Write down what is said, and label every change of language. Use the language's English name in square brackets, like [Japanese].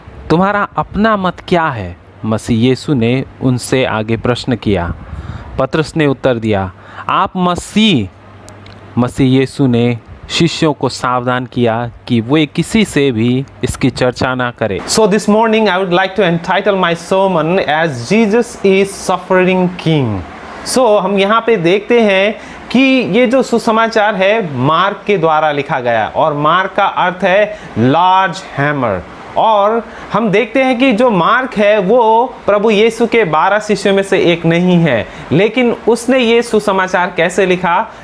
[Hindi] तुम्हारा अपना मत क्या है? मसीह यीशु ने उनसे आगे प्रश्न किया। पतरस ने उत्तर दिया, आप मसीह यीशु ने शिष्यों को सावधान किया कि वे किसी से भी इसकी चर्चा ना करें। [English] So this morning I would like to entitle my sermon as Jesus is Suffering King। [Hindi] So हम यहाँ पे देखते हैं कि ये जो सुसमाचार है मार्क के द्वारा लिखा गया और मार्क का अर्थ है लार्ज हैमर। और हम देखते हैं कि जो मार्क है वो प्रभु यीशु के 12 शिष्यों में से एक नहीं है, लेकिन उसने ये सुसमाचार कैसे लिखा?